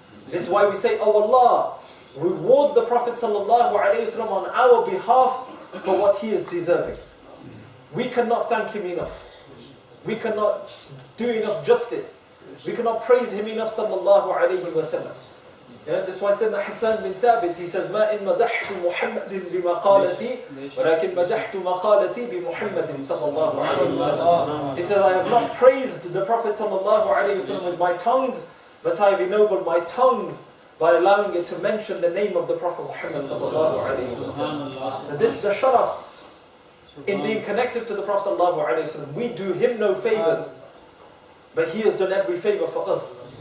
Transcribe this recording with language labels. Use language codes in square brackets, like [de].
[en] This is why we say, oh Allah, reward the Prophet sallallahu alayhi wa sallam on our behalf for what he is deserving. We cannot thank him enough. We cannot do enough justice. We cannot praise him enough sallallahu alayhi wa sallam. Yeah, that's why Sayyidina Hassan bin Thabit, he says, [ar] ما إن مدحت محمد بمقالتي ولكن مدحت مقالتي بمحمد صلى الله عليه وسلم. [en] He says, I have not praised the Prophet sallallahu alayhi wa sallam with my tongue, but I have ennobled my tongue by allowing it to mention the name of the Prophet Muhammad sallallahu alayhi wa sallam. So this is the sharaf in being connected to the Prophet sallallahu alayhi wa sallam. We do him no favors, but he has done every favor for us.